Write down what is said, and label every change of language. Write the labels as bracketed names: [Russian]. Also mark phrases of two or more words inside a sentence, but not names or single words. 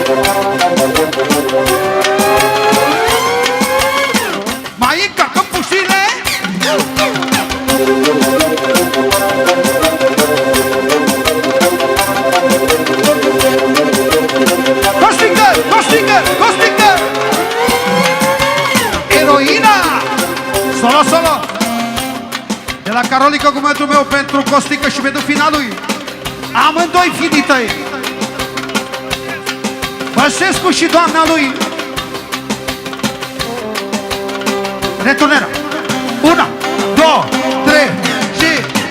[Romanian] Mai încarcă puștile. Costică, Costică, Costică. Eroina. Solo, solo. De la Carolica, cuvântul meu pentru Costică și pentru finalul. Amândoi fiii tăi, Băsescu și doamna lui. Returnera. 1, 2, 3 și...